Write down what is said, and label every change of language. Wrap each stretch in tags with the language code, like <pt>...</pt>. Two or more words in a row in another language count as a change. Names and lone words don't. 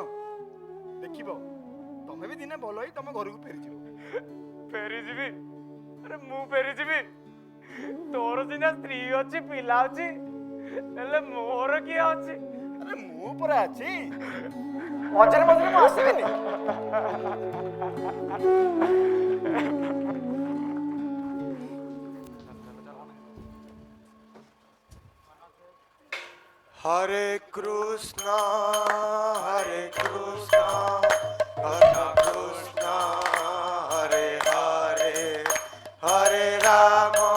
<or>ଦେଖିବ ତମେ ବି ଦିନେ ଭଲ ହେଇ ତମ ଘରକୁ ଫେରିଯିବ। ଫେରିଯିବି? ଆରେ ମୁଁ ଫେରିଯିବି? ତୋର ସିନା ସ୍ତ୍ରୀ ଅଛି, ପିଲା ଅଛି, ହେଲେ ମୋର କିଏ ଅଛି? ଆରେ ମୁଁ ପରା ଅଛି, ମଝିରେ ମଝିରେ ମୁଁ ଆସିବିନି?</or> <sa>হরে কৃষ্ণ হরে কৃষ্ণ কৃষ্ণ কৃষ্ণ হরে হরে হরে রাম</sa>